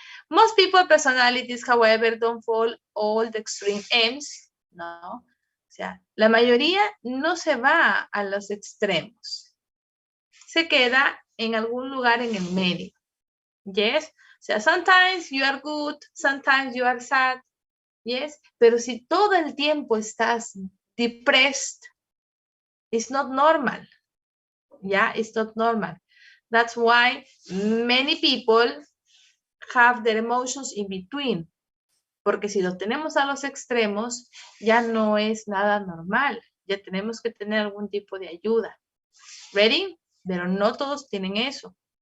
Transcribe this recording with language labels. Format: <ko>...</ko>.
<en>Most people personalities, however, don't fall all the extreme ends, ¿no?</en> <es>O sea, la mayoría no se va a los extremos. Se queda en algún lugar en el medio.</es> <en>Yes.</en> <es>O sea,</es> <en>sometimes you are good, sometimes you are sad. Yes.</en> <es>Pero si todo el tiempo estás</es> <en>depressed, it's not normal. Yeah, it's not normal. That's why many people have their emotions in between.</en> <es>Porque si lo tenemos a los extremos, ya no es nada normal. Ya tenemos que tener algún tipo de ayuda.</es> <en>Ready?</en> <es>Pero no todos tienen eso.</es>